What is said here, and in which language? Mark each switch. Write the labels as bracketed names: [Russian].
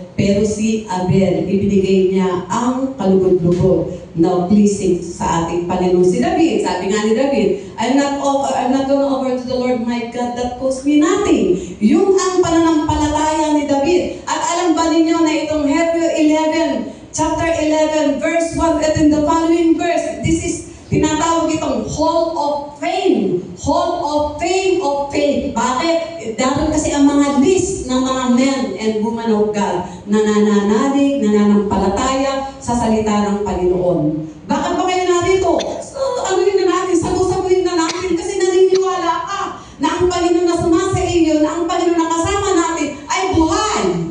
[Filipino] Pero si Abel, ibinigay niya ang kalugod-lugod na pleasing sa ating Panginoon. Si David, sabi nga ni [English] David, I'm not going to offer to the Lord my God that cost me nothing. [Filipino] Yung ang pananampalataya ni David. At alam ba ninyo na itong Hebrew 11, chapter 11, verse 1, at [English] in the following verse, this is [Filipino] tinatawag itong Hall of Fame. [English] Hall of Fame of Faith. Bakit? [Filipino] Dahil kasi ang mga list ng mga [English] men and women of God [Filipino] na nananalig, nananampalataya sa salita ng Panginoon. Bakit ba kayo narito? So, anuhin na natin, sagusaguhin na natin kasi naniniwala ka na ang Panginoon na sumasa iyo, na ang Panginoon na kasama natin ay buhay.